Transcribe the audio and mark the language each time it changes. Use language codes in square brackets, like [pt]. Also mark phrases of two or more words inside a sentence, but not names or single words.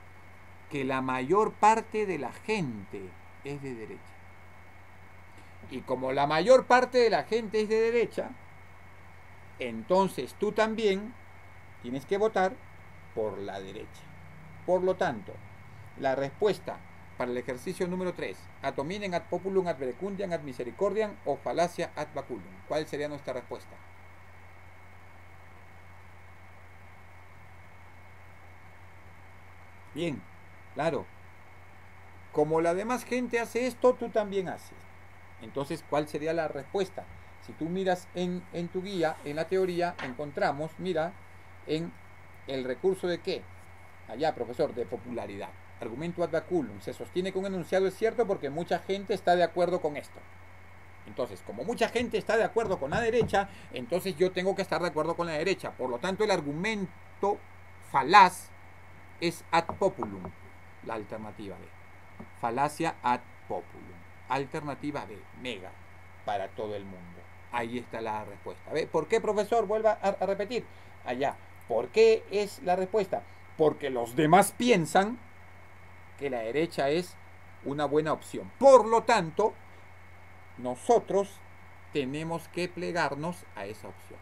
[es] Que la mayor parte de la gente es de derecha. Y como la mayor parte de la gente es de derecha, entonces tú también tienes que votar por la derecha. Por lo tanto, la respuesta para el ejercicio número 3, [la] ad hominem, ad populum, ad verecundiam, ad misericordiam [es] o falacia [la] ad baculum. [es] ¿Cuál sería nuestra respuesta? Bien, claro. Como la demás gente hace esto, tú también haces. Entonces, ¿cuál sería la respuesta? Si tú miras en tu guía, en la teoría, encontramos, mira, en el recurso de ¿qué? Allá, profesor, de popularidad. Argumento [la] ad baculum. [es] Se sostiene que un enunciado es cierto porque mucha gente está de acuerdo con esto. Entonces, como mucha gente está de acuerdo con la derecha, entonces yo tengo que estar de acuerdo con la derecha. Por lo tanto, el argumento falaz es [la] ad populum, [es] la alternativa B. Falacia [la] ad populum. [es] Alternativa B, mega, para todo el mundo. Ahí está la respuesta. ¿Ve? ¿Por qué, profesor? Vuelva a repetir. Allá. ¿Por qué es la respuesta? Porque los demás piensan que la derecha es una buena opción. Por lo tanto, nosotros tenemos que plegarnos a esa opción.